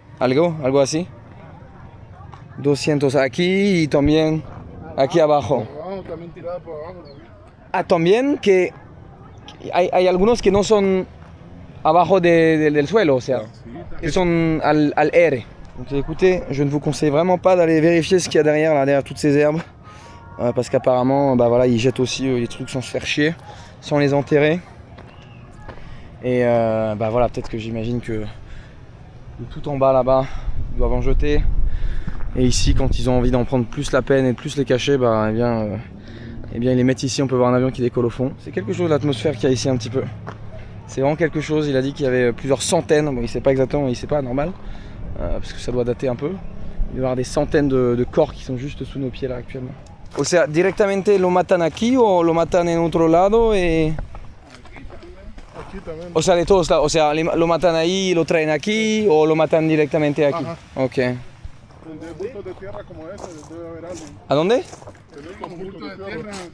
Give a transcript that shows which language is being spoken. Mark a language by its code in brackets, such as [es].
[es] ¿Algo así? 200 aquí y también aquí abajo. Por abajo, también tirada por abajo también. Ah, también que hay algunos que no son abajo del suelo, o sea, [fr] ils sont [es] al aire. [fr] Donc écoutez, je ne vous conseille vraiment pas d'aller vérifier ce qu'il y a derrière toutes ces herbes. Parce qu'apparemment, bah voilà, ils jettent aussi les trucs sans se faire chier, sans les enterrer. Et bah voilà, peut-être que j'imagine que tout en bas là-bas, ils doivent en jeter. Et ici, quand ils ont envie d'en prendre plus la peine et de plus les cacher, bah eh bien ils les mettent ici. On peut voir un avion qui décolle au fond. C'est quelque chose, l'atmosphère qu'il y a ici un petit peu. C'est vraiment quelque chose. Il a dit qu'il y avait plusieurs centaines, bon, il sait pas exactement, il sait pas, normal, parce que ça doit dater un peu. Il doit y avoir des centaines de corps qui sont juste sous nos pieds là actuellement. [es] O sea, directamente lo matan aquí o lo matan en otro lado et... Aquí también. O sea, de todos lados. O sea, lo matan ahí y lo traen aquí o lo matan directamente aquí. Ajá. Ok. Donde hay bultos de tierra como este, debe haber alguien. ¿A dónde? Tenemos bultos de tierra.